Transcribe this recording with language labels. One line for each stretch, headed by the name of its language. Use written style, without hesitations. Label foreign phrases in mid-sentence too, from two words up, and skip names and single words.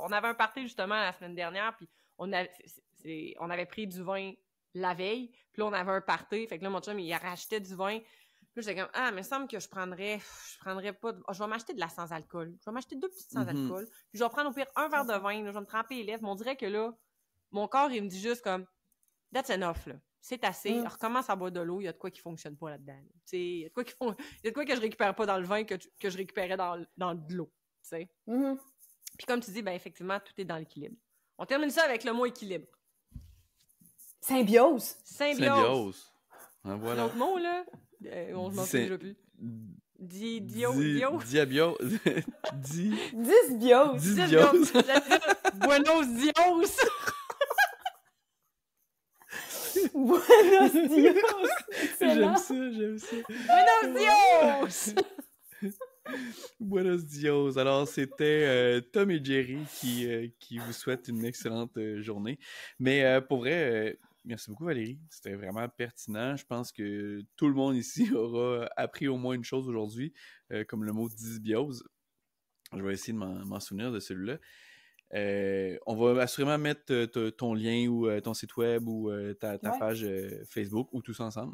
French: On avait un party, justement, la semaine dernière, puis on avait pris du vin la veille, puis là, on avait un party, fait que là, mon chum, il rachetait du vin. Puis là, j'étais comme, mais il me semble que je prendrais pas je vais m'acheter de la sans-alcool. Je vais m'acheter 2 petites sans-alcool, puis je vais prendre au pire un verre de vin, là, je vais me tremper les lèvres. Mais on dirait que là, mon corps, il me dit juste comme,
English: that's enough,
French: là. C'est assez. Recommence à boire de l'eau, il y a de quoi qui fonctionne pas là-dedans. Tu sais, il y a de quoi que je récupère pas dans le vin que je récupérais dans de l'eau, tu sais. Puis comme tu dis, ben effectivement, tout est dans l'équilibre. On termine ça avec le mot équilibre. Symbiose. Ah, voilà. L'autre mot, là, on ne m'en souvient plus. Dysbiose.
Spanish: Buenos dios. Buenos dios.
French: J'aime ça.
Spanish: Buenos dios. Buenos dios.
French: Alors, c'était Tom et Jerry qui vous souhaitent une excellente journée. Mais pour vrai... merci beaucoup, Valérie. C'était vraiment pertinent. Je pense que tout le monde ici aura appris au moins une chose aujourd'hui, comme le mot dysbiose. Je vais essayer de m'en souvenir de celui-là. On va assurément mettre ton lien ou ton site web ou ta page Facebook ou tous ensemble.